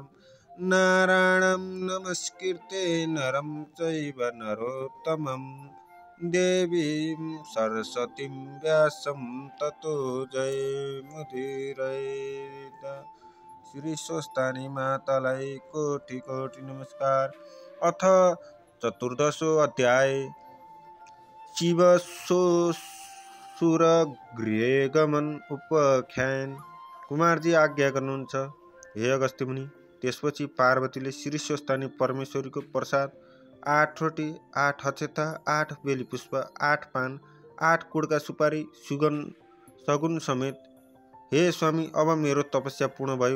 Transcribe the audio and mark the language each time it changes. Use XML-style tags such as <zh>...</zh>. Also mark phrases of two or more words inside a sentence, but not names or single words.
<sa>नारायणं नमस्कृत्य नरं चैव नरोत्तमं देवीं सरस्वतीं व्यासं ततो जयमुदीरयेत्।</sa> <ne>श्री स्वस्थानी मातालाई कोटि कोटि नमस्कार।</ne> <sa>अथ चतुर्दशो अध्याय शिवसुरगृहगमन उपाख्यान।</sa> <ne>कुमारजी आज्ञा गर्नुहुन्छ हे अगस्त्य मुनि। त्यसपछि पार्वतीले श्री स्वस्थानी परमेश्वरीको प्रसाद 8 रोटी 8 अक्षता 8 बेलीपुष्प 8 पान 8 कुडका सुपारी सगुन समेत, हे स्वामी अब मेरो तपस्या पूर्ण भयो।</ne>